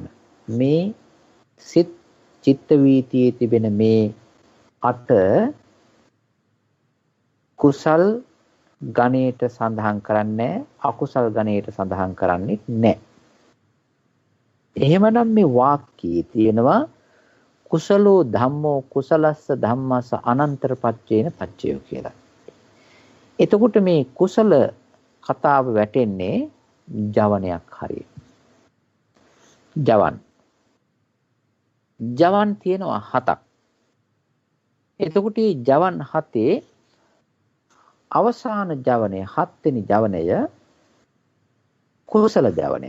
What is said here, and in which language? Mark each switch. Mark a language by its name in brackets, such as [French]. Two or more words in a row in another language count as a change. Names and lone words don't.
[Sinhala] මේ සිත් චිත්ත වීතියේ තිබෙන මේ 8 කුසල් ගණයට සඳහන් කරන්නේ අකුසල් ගණයට සඳහන් කරන්නේ නැහැ. එහෙමනම් මේ වාක්‍යයේ තියෙනවා [Pali] කුසලෝ ධම්මෝ කුසලස්ස ධම්මස අනන්තර පච්චේන පච්චයෝ [Sinhala] කියලා. එතකොට මේ කුසල කතාව වැටෙන්නේ ජවනයක් හරියට. ජවන් තියෙනවා 7ක්. එතකොට මේ ජවන් 7 අවසාන ජවනය 7 වෙනි ජවනය කුසල ජවනයක්.